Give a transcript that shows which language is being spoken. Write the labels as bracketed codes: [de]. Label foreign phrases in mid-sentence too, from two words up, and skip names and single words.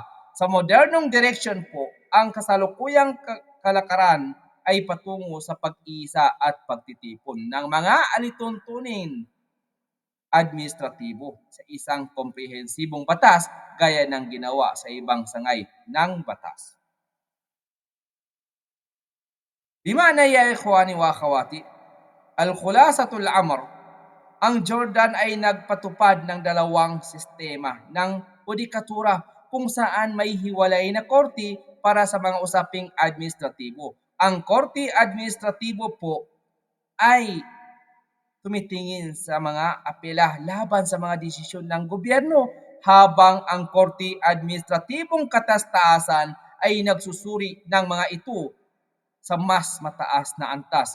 [tl] Sa modernong direksyon po, ang kasalukuyang kalakaran ay patungo sa pag-iisa at pagtitipon ng mga alituntunin administratibo sa isang komprehensibong batas gaya ng ginawa sa ibang sangay ng batas. [ar] بمعنى يا إخواني وأخواتي، الخلاصة الأمر, [tl] ang Jordan ay nagpatupad ng dalawang sistema ng hudikatura kung saan may hiwalay na korte para sa mga usaping administratibo. Ang korte administratibo po ay tumitingin sa mga apela laban sa mga desisyon ng gobyerno, habang ang korte administratibong kataas-taasan ay nagsusuri ng mga ito sa mas mataas na antas.